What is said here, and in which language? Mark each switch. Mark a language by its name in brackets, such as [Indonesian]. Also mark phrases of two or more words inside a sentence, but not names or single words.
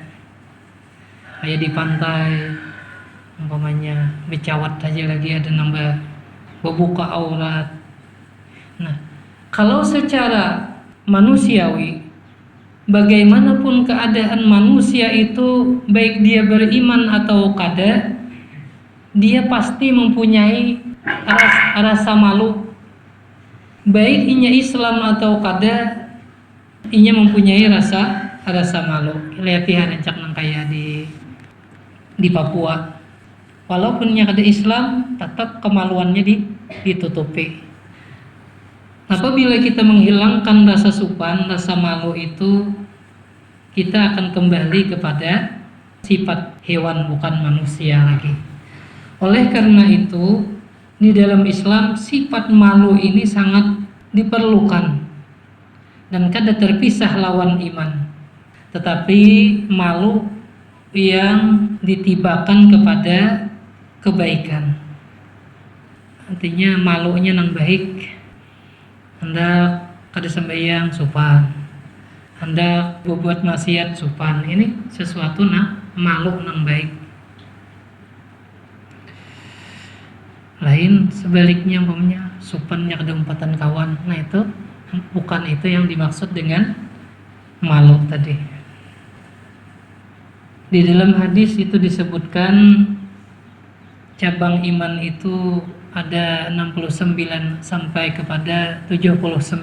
[Banjar] Kayak di pantai, umpamanya becawat aja lagi ada nambah membuka aurat. [Indonesian] Nah, kalau secara manusiawi, bagaimanapun keadaan manusia itu, baik dia beriman atau kada, dia pasti mempunyai rasa malu. [Banjar] Baik inya Islam atau kada, inya mempunyai rasa malu. Latihan encak nang kaya di Papua. Walaupun nya kada Islam, [Indonesian] tetap kemaluannya ditutupi. Apabila kita menghilangkan rasa supan, rasa malu itu, kita akan kembali kepada sifat hewan, bukan manusia lagi. Oleh karena itu, di dalam Islam sifat malu ini sangat diperlukan dan [Banjar] kada terpisah lawan iman. [Indonesian] Tetapi malu yang ditibakan kepada kebaikan. [Banjar] Artinya malunya nang baik. Hendak kada sembahyang supan, hendak berbuat maksiat supan. Ini sesuatu nang malu nang baik. Lain sebaliknya, umpamanya supannya kada umpatan kawan. [Indonesian] Nah itu bukan itu yang dimaksud dengan malu tadi. Di dalam hadis itu disebutkan cabang iman itu ada 69 sampai kepada 79.